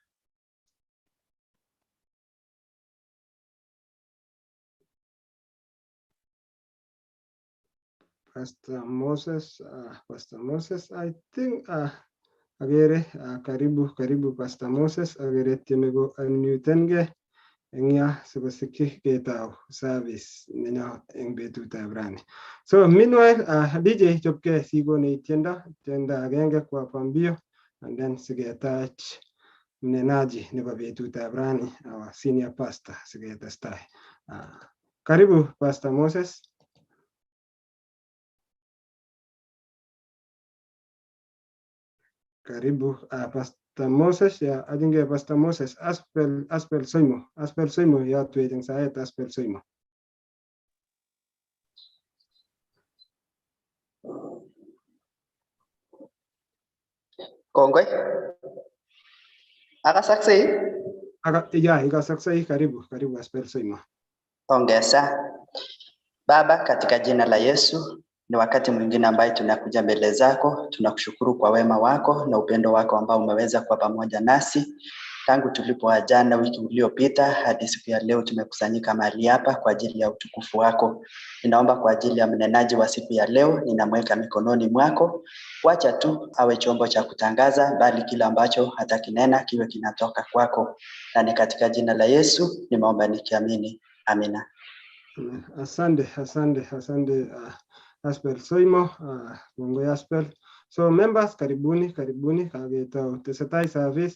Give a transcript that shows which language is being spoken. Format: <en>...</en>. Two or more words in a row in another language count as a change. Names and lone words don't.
<kln>Pastor Moses,</kln> <en>I think</en> <kln>agere karibu Pastor Moses, agere tieme ko unmutenge eng ya sikosikyi ketau service nenyo eng betutab rani.</kln> <en>So meanwhile</en> <kln>DJ chopke sikonech tiendo agenge</kln> <sw>kwa pambio</sw> <en>and then</en> <kln>siketach mnenaji nebo betutab rani</kln> <en>our senior pastor</en> <kln>siketestai. Karibu Pastor Moses. Karibu Pastor Moses ya ajinge Pastor Moses Aspel Soimo yotwech eng saet Aspel Soimo. Kongoi. Akasaksei? Ikasaksei. Karibu Aspel Soimo.</kln> <sw>Ongeza. Baba, katika jina la Yesu, ni wakati mwingine ambaye tunakuja mbele zako, tunakushukuru kwa wema wako na upendo wako ambao umeweza kuwa pamoja nasi. Tangu tulipoajana wiki uliopita hadi siku ya leo tumekusanyika mahali hapa kwa ajili ya utukufu wako. Ninaomba kwa ajili ya mnenaji wa siku ya leo, ninamweka mikononi mwako. Wacha tu awe chombo cha kutangaza, bali kila ambacho atakinena kiwe kinatoka kwako. Na ni katika jina la Yesu nimeomba nikiamini. Amina. Asante Aspel Soimo, Mungu Aspel.</sw> <en>So members,</en> <kln>karibuni kagetao tesetai service.</kln>